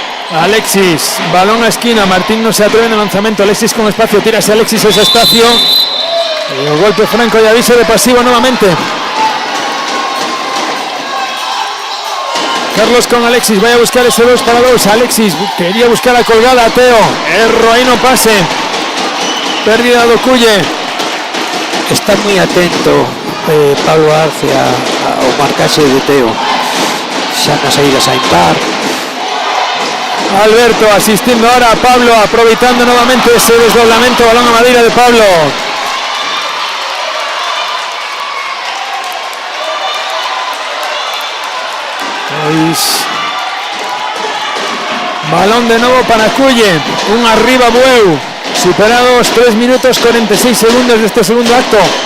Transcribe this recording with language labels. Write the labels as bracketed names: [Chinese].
[Spanish] Alexis, balón a esquina, Martín no se atreve en el lanzamento, Alexis con espacio, tírase Alexis ese espacio. Y el golpe franco y aviso de pasivo nuevamente. Carlos con Alexis, vaya a buscar ese 2 para 2. Alexis quería buscar la colgada a Teo. [Galician] Erro, [Spanish] ahí no pase. Pérdida do Culle. [Galician] Está muy atento Pablo Arce ao marcaxe de Teo. Xa nas saídas a impar. [Spanish] Alberto asistiendo ahora a Pablo, aprovechando nuevamente ese desdoblamiento, balón a Madeira de Pablo. Pues, balón de nuevo para Cuye, un arriba Bueu, superados 3 minutos 46 segundos de este segundo acto.